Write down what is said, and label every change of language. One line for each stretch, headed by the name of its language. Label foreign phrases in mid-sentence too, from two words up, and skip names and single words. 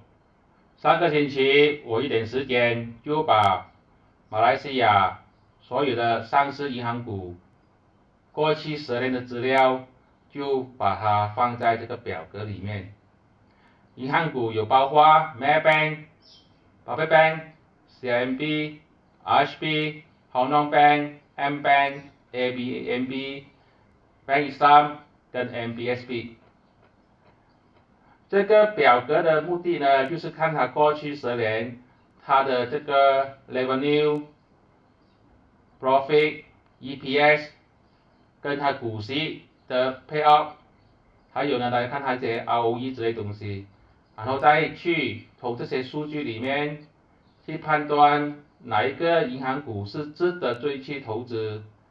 Chinese: 上个星期我一点时间就把马来西亚所有的上市银行股过去10年的资料，就把它放在这个表格里面。银行股有包括 Maybank、Bapet Bank、CIMB、RHB、Hong Kong Bank、M Bank、ABNB、Bank Islam 跟 MBSB。这个表格的目的呢，就是看它过去10年它的这个
English: revenue、profit、EPS
Chinese: 跟它股息的 payout，还有呢来看它一些 ROE 之类东西，然后再去从这些数据里面去判断哪一个银行股是值得追去投资。